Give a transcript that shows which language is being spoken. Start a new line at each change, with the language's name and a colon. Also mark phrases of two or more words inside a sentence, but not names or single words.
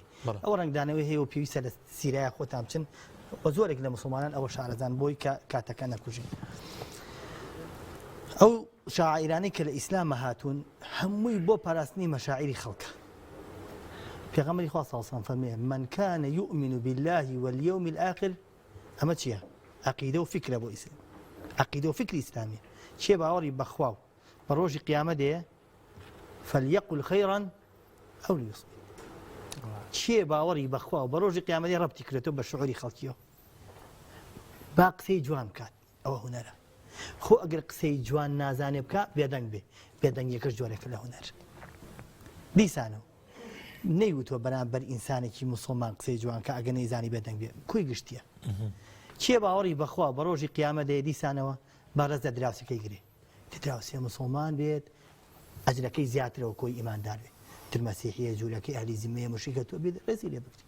Central Kurdish: ئەو ڕەنگدانەوەی هەیە و پێویستە لە سیرایە خۆتان بچن و زۆرێک لە مسلمانان ئەوە شارەزان بۆی کاتەکە نەکوژین. ئەو شاعیرانی کە لە ئیسلامە هاتوون هەمووی بۆ پاراستنی مەشاعیری خەڵکە. پێغەمبەری خوا
Arabic: صلی الله علیه و سلم
Central Kurdish: فەرموویە
Arabic: من كان يؤمن بالله واليوم الآخر
Central Kurdish: ئەمە چییە؟ عەقیدە و فکرە بۆ ئیسلام. عەقیدە و فکری ئیسلامیە. چێ باوەڕی بەخوا و بە ڕۆژی قیامەت هەیە
Arabic: فليقل خيرا أو ليصمت.
Central Kurdish: چێ باوەڕی بەخوا و بە ڕۆژی قیامەتی ڕەبتی کردێتەوە بە شعوری خەڵکیەوە با قسەی جوان بکات ئەوە هونەرە. خۆ ئەگەر قسەی جوان نازانێ بکە بێدەنگ بێ بێدەنگیەکەش جۆرێکە لە هونەر. دیسانەوە نەیوتوە بەرامبەر ئینسانێکی مسلمان قسەی جوان کە ئەگە نەیزانی بێدەنگ بێ کوی گشتیە کێ باوەڕی بەخوا بە ڕۆژی قیامەت دەیە دیسانەوە بەڕێز لە دراوسەکەی گرێ دراوسێ مسلمان بێت ئەجرەکەی زیاترەوە کۆی ئیماندار بێت ترمەسیحیە جوولەکەی ئەهلی زیمەیە مشریکە تۆ بێت ڕێزی لێ بکرێت